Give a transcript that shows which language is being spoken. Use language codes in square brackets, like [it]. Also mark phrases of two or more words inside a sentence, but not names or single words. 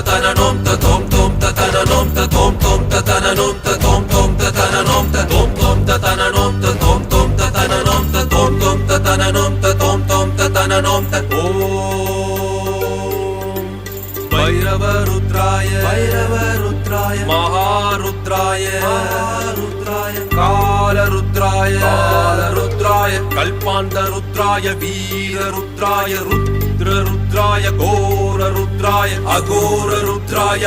[sa] tananom ta tom tom ta tananom ta tom tom ta tananom ta tom tom ta tananom ta tom tom ta tananom ta tom tom ta tananom ta tom tom ta tananom ta tom tom ta tananom ta om भैरवरुद्राय भैरवरुद्राय महारुद्राय महारुद्राय कालरुद्राय कालरुद्राय कल्पान्तरुद्राय वीररुद्राय रुद्ररुद्राय घोररुद्राय अघोररुद्राय